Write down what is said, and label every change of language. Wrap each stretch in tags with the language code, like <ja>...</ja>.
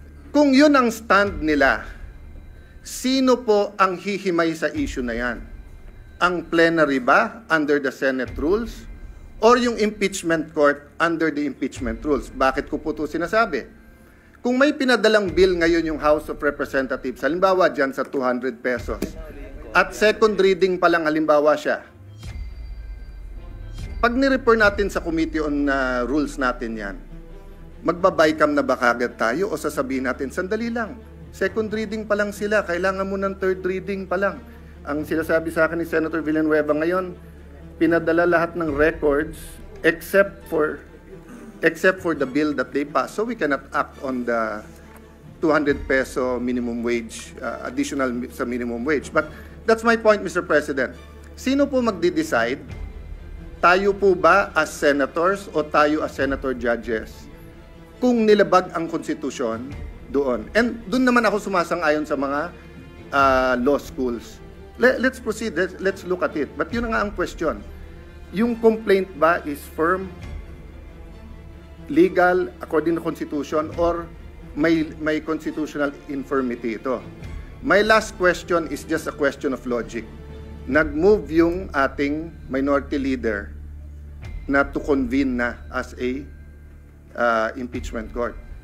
<tl>Kung yun ang stand nila, sino po ang hihimay sa issue na yan?</tl> <en>Ang plenary ba under the Senate rules? Or yung impeachment court under the impeachment rules?</en> <tl>Bakit ko po ito sinasabi? Kung may pinadalang bill ngayon yung House of Representatives, halimbawa dyan sa 200 pesos, at second reading pa lang halimbawa siya, pag ni-refer natin sa Committee on Rules natin yan, magbabay-cam na ba kagad tayo o sasabihin natin, sandali lang, second reading pa lang sila, kailangan mo ng third reading pa lang. Ang sinasabi sa akin ni Senator Villanueva ngayon, pinadala lahat ng records except for the bill that they passed.</tl> <en>So we cannot act on the 200 peso minimum wage, additional sa minimum wage. But that's my point, Mr. President.</en> <tl>Sino po magde-decide? Tayo po ba</tl> <en>as senators</en> <tl>o tayo</tl> <en>as senator judges?</en> <tl>Kung nilabag ang konstitusyon doon. And doon naman ako sumasang-ayon sa mga law schools.</tl> <en>Let's proceed. Let's look at it. But</en> <tl>yun nga ang</tl> <en>question. Yung complaint ba is firm, legal, according to Constitution, or may constitutional infirmity ito? My last question is just a question of logic.</en> <tl>Nag-move yung ating minority leader na</tl> <en>to convene</en> <tl>na</tl> <en>as a impeachment court.</en>